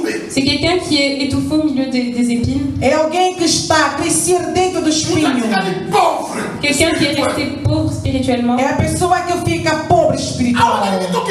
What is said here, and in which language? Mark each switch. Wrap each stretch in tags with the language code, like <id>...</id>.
<fr>C'est quelqu'un qui est étouffé au milieu des épines.</fr> <pt>É alguém que está a crescer dentro do espinho.</pt> <fr>Quelqu'un qui est resté pauvre spirituellement.</fr> <pt>É a pessoa que fica pobre espiritualmente.</pt>